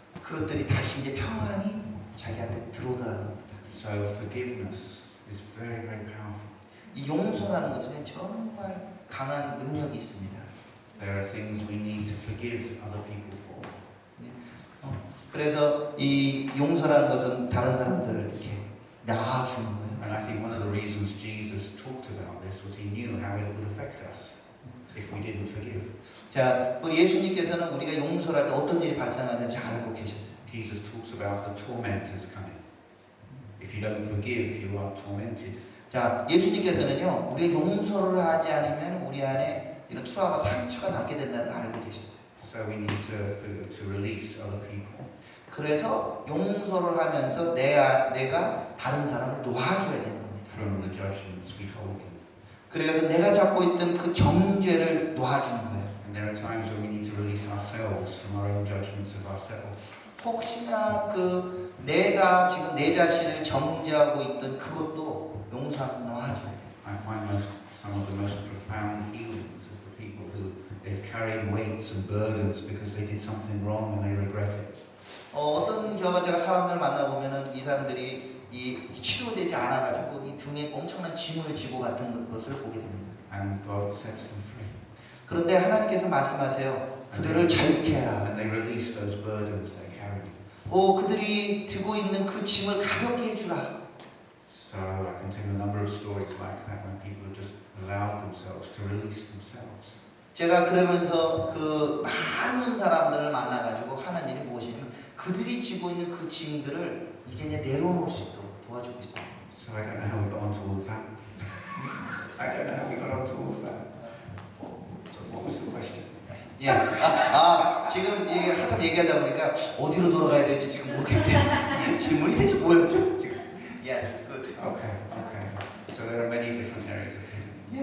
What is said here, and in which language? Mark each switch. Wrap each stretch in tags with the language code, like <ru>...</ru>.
<ko>그것들이 다시 이제 평안이 자기한테 들어오더라는 겁니다.</ko> <en>So forgiveness is very, very powerful.</en> <ko>이 용서라는 것은 정말 강한 능력이 있습니다.</ko> <en>There are things we need to forgive other people for.</en> <ko>그래서 이 용서라는 것은 다른 사람들을 이렇게 놔주는 거예요.</ko> <en>And I think one of the reasons Jesus talked about this was he knew how it would affect us if we didn't forgive.</en> <ko>자, 우리 예수님께서는 우리가 용서할 때 어떤 일이 발생하는지 잘 알고 계셨어요.</ko> <en>Jesus talks about the tormentors coming. If you don't forgive, you are tormented.</en> <ko>자, 예수님께서는요, 우리가 용서를 하지 않으면 우리 안에 이런 트라우마, 상처가 남게 된다는 걸 알고 계셨어요.</ko> <en>So we need to release other people.</en> <ko>그래서 용서를 하면서 내가 다른 사람을 놓아줘야 되는 겁니다.</ko> <en>From the judgments we hold them.</en> <ko>그래서 내가 잡고 있던 그 정죄를 놓아주는 거예요.</ko> <en>And there are times when we need to release ourselves from our own judgments of ourselves.</en> <ko>혹시나 내가 지금 내 자신을 정죄하고 있던 그것도 용서하고 놓아줘야 돼요.</ko> <en>I find some of the most profound healings of the people who they've carried weights and burdens because they did something wrong and they regret it.</en> <ko>어떤 경우가 제가 사람들 만나보면은 이 사람들이 이 치료되지 않아가지고 이 등에 엄청난 짐을 지고 같은 것을 보게 됩니다.</ko> <en>And God sets them free.</en> <ko>그런데 하나님께서 말씀하세요. 그들을 자유케 해라.</ko> <en>And they release those burdens they carry.</en> <ko>그들이 들고 있는 그 짐을 가볍게 해주라.</ko> <en>So I can tell you a number of stories like that when people have just allowed themselves to release themselves.</en> <ko>제가 그러면서 그 많은 사람들을 만나가지고 하는 일이 무엇이냐면 그들이 지고 있는 그 짐들을 이제 내려놓을 수 있도록 도와주고 있습니다.</ko> <en>So I don't know how we got onto all of that. I don't know how we got onto all of that. So what was the question?</en> <ko>예. 지금 한참 얘기하다 보니까 어디로 돌아가야 될지 지금 모르겠네요. 질문이 대체 뭐였죠? 지금.</ko> <en>Yeah, that's good. Okay. So there are many different areas of healing.</en>